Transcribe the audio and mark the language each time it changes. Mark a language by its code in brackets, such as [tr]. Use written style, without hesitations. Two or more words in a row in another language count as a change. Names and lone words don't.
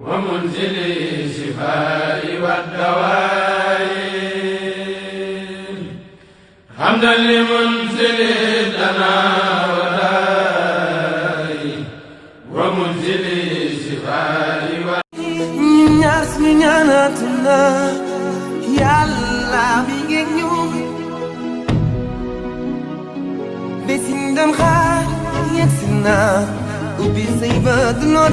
[ar] ومنزل الشفاء والدواء حمدا لمنزل الدنا والداء ومنزل الشفاء [wo] Yàlla mi ngi ñëw bés yi ñu doon xaar yegsi na ubbi say bët noo